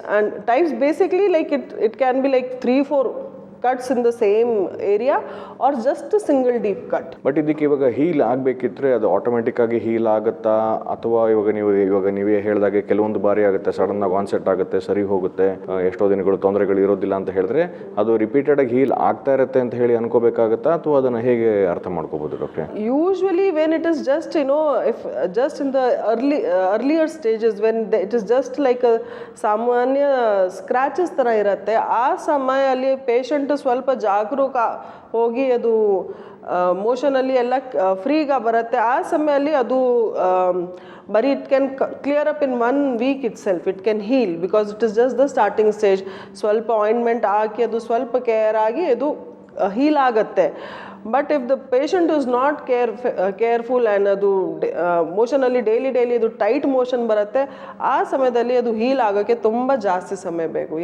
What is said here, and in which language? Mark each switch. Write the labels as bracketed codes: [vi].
[en] And types basically like it can be like 3-4 cuts in the same area or just a single deep cut. [kn] But ಇದಕ್ಕೆ ಇವಾಗ heal ಆಗಬೇಕಿದ್ರೆ ಅದು automatic ಆಗಿ heal ಆಗುತ್ತಾ, ಅಥವಾ ಇವಾಗ ನೀವೇ ಹೇಳಿದಾಗೆ ಕೆಲವೊಂದು ಬಾರಿ ಆಗುತ್ತೆ, ಸಡನ್ ಆಗಿ ಆನ್ಸೆಟ್ ಆಗುತ್ತೆ, ಸರಿ ಹೋಗುತ್ತೆ, ಎಷ್ಟೋ ದಿನಗಳು ತೊಂದರೆಗಳು ಇರೋದಿಲ್ಲ ಅಂತ ಹೇಳಿದ್ರೆ ಅದು ರಿಪೀಟೆಡ್ ಆಗಿ ಹೀಲ್ ಆಗ್ತಾ ಇರುತ್ತೆ ಅಂತ ಹೇಳಿ ಅನ್ಕೋಬೇಕಾಗತ್ತಾ, ಅಥವಾ ಅದನ್ನ ಹೇಗೆ ಅರ್ಥ ಮಾಡ್ಕೋಬಹುದು ಡಾಕ್ಟ್ರೆ? [en] Usually when it is just if just in the earlier stages when it is just like a [kn] ಸಾಮಾನ್ಯ ಸ್ಕ್ರಾಚಸ್ ತರ ಇರುತ್ತೆ, ಆ ಸಮಯದಲ್ಲಿ ಪೇಷಂಟ್ ಸ್ವಲ್ಪ ಜಾಗರೂಕ ಹೋಗಿ ಅದು ಮೋಷನಲ್ಲಿ ಎಲ್ಲ ಫ್ರೀಗ ಬರುತ್ತೆ. ಆ ಸಮಯದಲ್ಲಿ ಅದು ಬರೀ [en] It can clear up in 1 week itself. It can heal because it is just the starting stage. [kn] ಸ್ವಲ್ಪ ಆಯಿಂಟ್ಮೆಂಟ್ ಹಾಕಿ ಅದು ಸ್ವಲ್ಪ ಕೇರ್ ಆಗಿ ಅದು ಹೀಲ್ ಆಗುತ್ತೆ. [en] but if the patient is not careful and [kn] ಅದು ಮೋಷನಲ್ಲಿ ಡೈಲಿ ಅದು ಟೈಟ್ ಮೋಷನ್ ಬರುತ್ತೆ, ಆ ಸಮಯದಲ್ಲಿ ಅದು ಹೀಲ್ ಆಗೋಕ್ಕೆ ತುಂಬ ಜಾಸ್ತಿ ಸಮಯ ಬೇಕು.